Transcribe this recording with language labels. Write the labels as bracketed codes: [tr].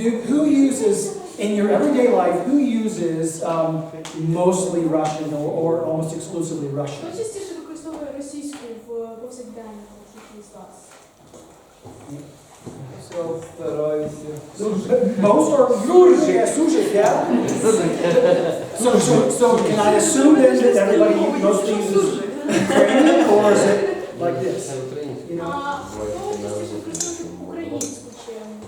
[en] Who uses, in your everyday life, who uses mostly Russian or almost exclusively Russian? [uk] Хто частіше використовує російську в повсякденному житті з вас? Стараюся. [en] Most are Surzhyk, yeah? So can I assume then that everybody mostly uses Ukrainian, or is it like this? You know? [uk] Хто частіше використовує українську чим?